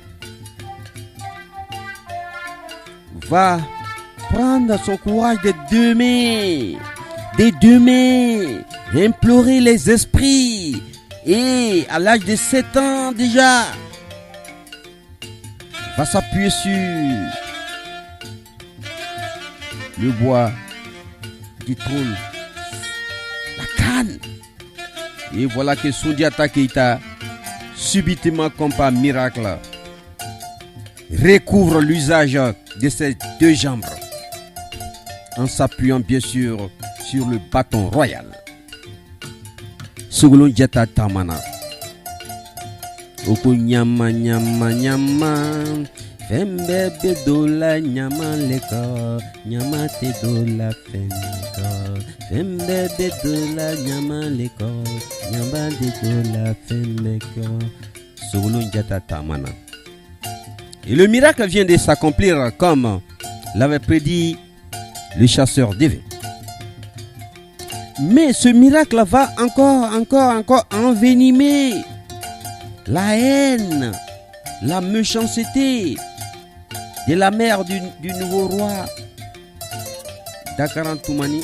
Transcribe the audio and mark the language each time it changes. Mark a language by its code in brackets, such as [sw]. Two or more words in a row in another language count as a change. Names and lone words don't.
[fr] va prendre son courage des deux mains, implorer les esprits, et à l'âge de 7 ans déjà, va s'appuyer sur le bois du trône, la canne. Et voilà que Sundiata Keita, subitement comme par miracle, recouvre l'usage de ses deux jambes en s'appuyant bien sûr sur le bâton royal. Sogolon Diatta Tamana. Oko nyama nyama nyama, fembe bedola nyama leko, nyama te dola femko, fembe bedola nyama leko, nyama te dola femko. Sogolon Diatta Tamana. Et le miracle vient de s'accomplir comme l'avait prédit le chasseur d'éveil. Mais ce miracle va encore envenimer la haine, la méchanceté de la mère du nouveau roi Dankara Toumani.